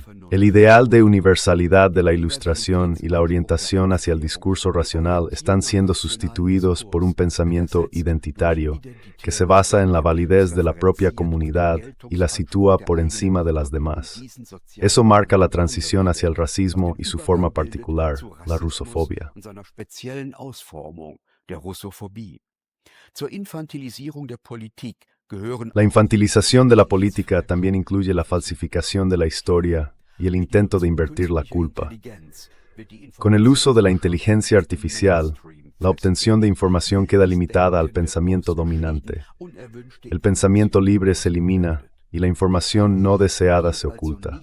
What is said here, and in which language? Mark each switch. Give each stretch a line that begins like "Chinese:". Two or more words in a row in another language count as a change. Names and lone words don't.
Spanish: El ideal de universalidad de la ilustración y la orientación hacia el discurso racional están siendo sustituidos por un pensamiento identitario que se basa en la validez de la propia comunidad y la sitúa por encima de las demás. Eso marca la transición hacia el racismo y su forma particular, la rusofobia.
German: Zur Infantilisierung der Politik gehören
Spanish: La infantilización de la política también incluye la falsificación de la historia y el intento de invertir la culpa. Con el uso de la inteligencia artificial, la obtención de información queda limitada al pensamiento dominante. El pensamiento libre se elimina y la información no deseada se oculta.